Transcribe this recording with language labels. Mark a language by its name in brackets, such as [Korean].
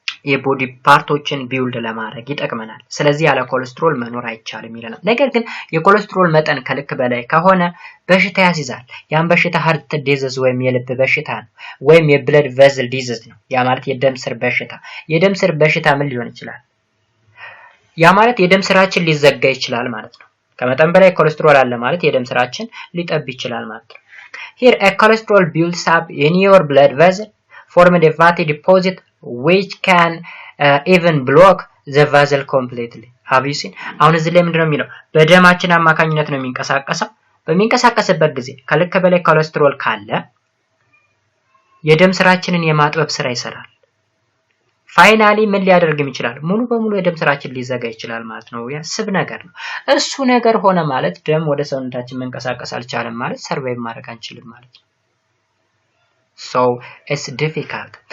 [Amharic] የቦዲ ፓርቶችን ቢውልድ ለማድረግ ይጠቅመናል። ስለዚህ ያለ ኮሌስትሮል መኖር አይቻልም ይለናል። ነገር ግን የኮሌስትሮል መጠን ከልክ በላይ ከሆነ በሽታ ያስይዛል። ያን በሽታ ሃርት ዲዚዝ ወይም የልብ በሽታ ነው ወይም የብለድ ቬዝል ዲዚዝ ነው። ያ ማለት የደም ስር በሽታ። የደም ስር በሽታ ምን ሊሆን ይችላል? ያ ማለት የደም ስራችን ሊዘጋ ይችላል ማለት ነው። ከመጠን በላይ ኮሌስትሮል አለ ማለት የደም ስራችን ሊጠብ ይችላል ማለት ነው። [English] Here a cholesterol builds up in your blood vessel forming a fatty deposit which can even block the vessel completely. have you seen? [Amharic] አሁን እዚህ ላይ ምንድነው የሚለው? በደማችን አማካኝነት ነው የሚንቀሳቀሰው። በሚንቀሳቀስበት ጊዜ ከልክ በላይ ኮሌስትሮል ካለ የደም ስራችንን የማጥበብ ስራ ይሰራል። ፋይናሊ ምን ሊያደርግም ይችላል? ሙሉ በሙሉ የደም ስራችን ሊዘጋ ይችላል ማለት ነው። ያ ስብ ነገር ነው። እሱ ነገር ሆነ ማለት ደም ወደ ሰውነታችን መንቀሳቀስ አልቻለም ማለት ሰርቫይቭ ማድረግ አንችልም ማለት ነው። [English] So it's difficult.